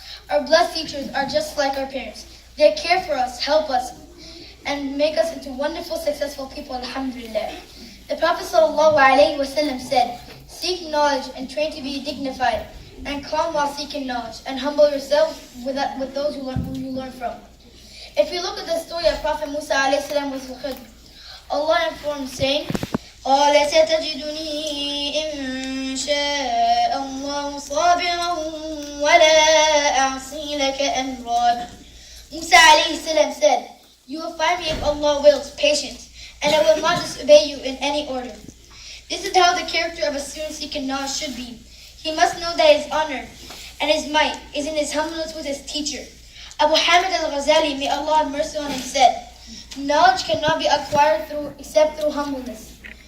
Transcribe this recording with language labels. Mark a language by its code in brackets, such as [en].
[en] Our blessed teachers are just like our parents. They care for us, help us, and make us into wonderful, successful people, alhamdulillah. The Prophet ﷺ said, seek knowledge and train to be dignified, and calm while seeking knowledge, and humble yourself with those who you learn from. If you look at the story of Prophet Musa a.s. with Khidr, Allah informed saying, [ar] قَالَ سَتَجِدُنِي إِن شَاءَ اللَّهُ صَابِرًا وَلَا أَعْصِي لَكَ أَمْرًا. [en] Musa a.s. said, you will find me if Allah wills, patient, and I will not disobey you in any order. This is how the character of a student seeking knowledge should be. He must know that his honor and his might is in his humbleness with his teacher. Abu Hamid al-Ghazali, may Allah have mercy on him, said, knowledge cannot be acquired except through humbleness.